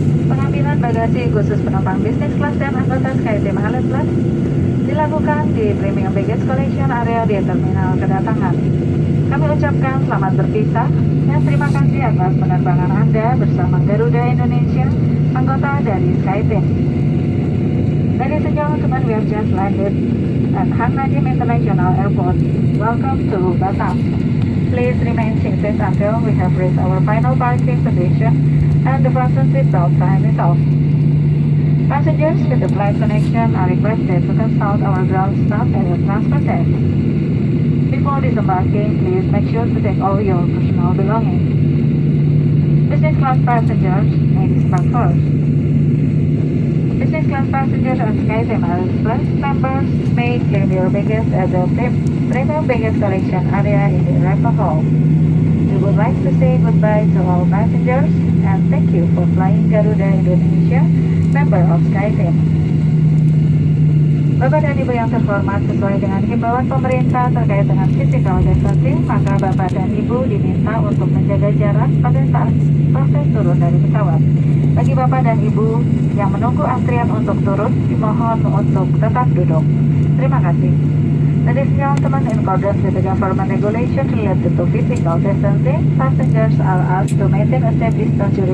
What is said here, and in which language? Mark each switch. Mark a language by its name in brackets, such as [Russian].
[Indonesian] Pengambilan bagasi khusus penumpang bisnis kelas dan anggota SkyTeam Alert Plus dilakukan di Premium Baggage Collection Area di terminal kedatangan. Kami ucapkan selamat berpisah dan terima kasih atas penerbangan Anda bersama Garuda Indonesia, anggota dari SkyTeam. [English] Ladies and gentlemen, we have just landed at Hang Nadiem International Airport. Welcome to Batam. Please remain seated until we have reached our final parking position and the fasten seatbelt sign is off. Passengers with the flight connection are requested to consult our ground staff at the transfer desk. Before disembarking, please make sure to take all your personal belongings. Business class passengers may disembark first. Business class passengers and SkyTeam Alert Plus members may claim your baggage at the Premium Baggage Collection Area in the arrival hall. We would like to say goodbye to all passengers and thank you for flying Garuda Indonesia, member of SkyTeam. [Indonesian] Bapak dan Ibu yang terhormat, sesuai dengan himbauan pemerintah terkait dengan physical distancing, maka Bapak dan Ibu diminta untuk menjaga jarak pada saat proses turun dari pesawat. Bagi Bapak dan Ibu yang menunggu antrian untuk turun, dimohon untuk tetap duduk. Terima kasih. [English] Ladies and gentlemen, in accordance with the government regulation related to physical distancing, passengers are asked to maintain a safe distance during